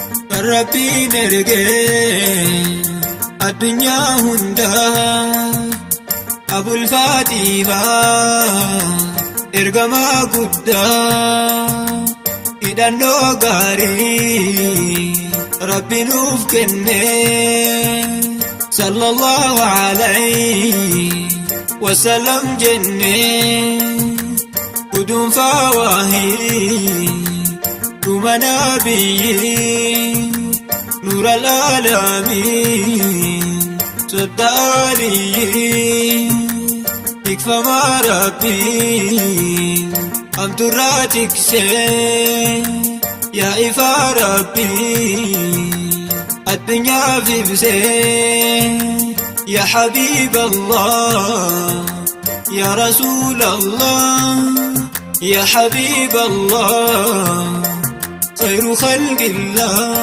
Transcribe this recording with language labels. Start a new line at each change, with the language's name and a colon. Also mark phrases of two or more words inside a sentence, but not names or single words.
Oromo: kan Rabbiin ergee addunyaa hundaa Abul Faatimaa ergamaa guddaa hidhannoo gaarii Rabbi nuuf kenne
Arabic: صلى الله عليه وسلم
Oromo: jenne guduunfaa waahii dhuma nabiyyi
Arabic: نور العالمين
Oromo: sodda aliyyi tikfamaa Rabbiin hamturraa tiksee yaa ifaa Rabbiin addunyaaf ibsee
Arabic: يا حبيب الله يا رسول الله يا حبيب الله خير خلق الله.